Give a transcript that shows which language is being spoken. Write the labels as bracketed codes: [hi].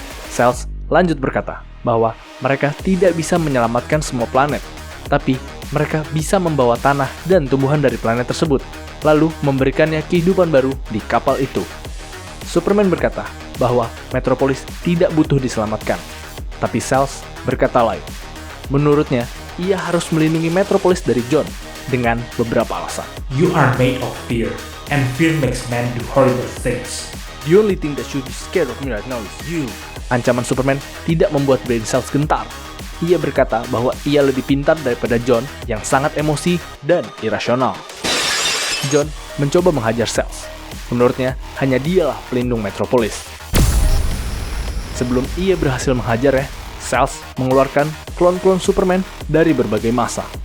[id] Cells lanjut berkata bahwa mereka tidak bisa menyelamatkan semua planet, tapi mereka bisa membawa tanah dan tumbuhan dari planet tersebut, lalu memberikannya kehidupan baru di kapal itu. Superman berkata bahwa Metropolis tidak butuh diselamatkan, tapi Cells berkata lain. Menurutnya, ia harus melindungi Metropolis dari John dengan beberapa alasan. [en] You are made of fear, and fear makes men do horrible things. The only thing that should be scared of me right now is you. [id] Ancaman Superman tidak membuat Brain Cells gentar. Ia berkata bahwa ia lebih pintar daripada John yang sangat emosi dan irasional. John mencoba menghajar Cells. Menurutnya, hanya dialah pelindung Metropolis. Sebelum ia berhasil menghajarnya, Cells mengeluarkan klon-klon Superman dari berbagai masa.